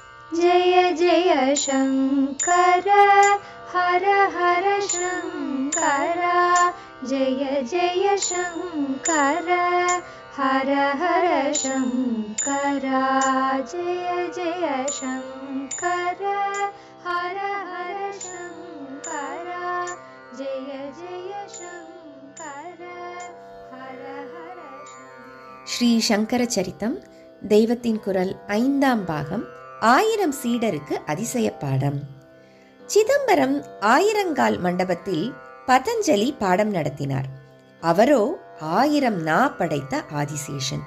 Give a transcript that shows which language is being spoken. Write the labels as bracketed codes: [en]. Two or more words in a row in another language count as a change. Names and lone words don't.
[sa] जय जय शङ्कर हर हर शङ्कर जय जय शङ्कर हर हर शङ्कर जय जय शङ्कर हर हर शङ्कर जय जय शङ्कर हर हर [ta] ஸ்ரீ சங்கர சரித்தம் தெய்வத்தின் குரல் 5ஆம் பாகம். 1000 சீடருக்கு அதிசய பாடம். சிதம்பரம் ஆயிரங்கால் மண்டபத்தில் பதஞ்சலி பாடம் நடத்தினார். அவரோ 1000 நா படைத்த ஆதிசேஷன்.